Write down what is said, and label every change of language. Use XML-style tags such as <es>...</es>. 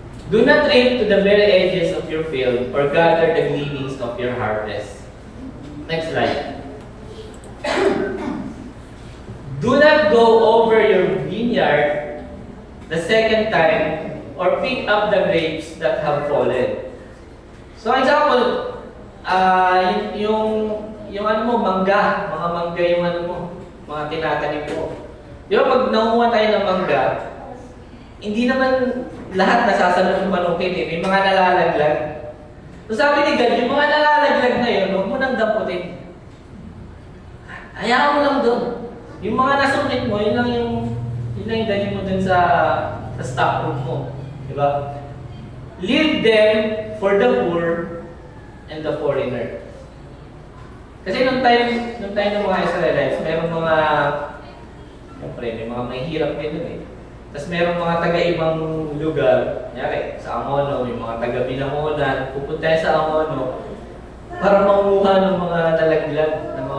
<en>Do not reap to the very edges of your field or gather the gleanings of your harvest. Next slide. Do not go over your vineyard the second time or pick up the grapes that have fallen.</en> <tl>So example, yung ano mo, mangga, mga mangga yung ano mo, mga tinatanim mo. Di ba pag nakuha tayo ng mangga, hindi naman lahat nasasalot yung manukit eh. May mga nalalaglag. So sabi ni God, yung mga nalalaglag na yun, huwag mo nang damputin. Hayaan mo lang doon. Yung mga nasungkit mo, yun lang yung dali mo dun sa stock room mo. Diba?</tl> <en>Leave them for the poor and the foreigner.</en> <tl>Kasi nung time ng mga Israelites, mayroong mga, siyempre, may mga mahihirap din dun eh. Tapos mayroong mga taga-ibang lugar, kunyari, sa Amono, yung mga taga-Binangonan, pupunta sa Amono para manguha ng mga nalaglag, ng</tl>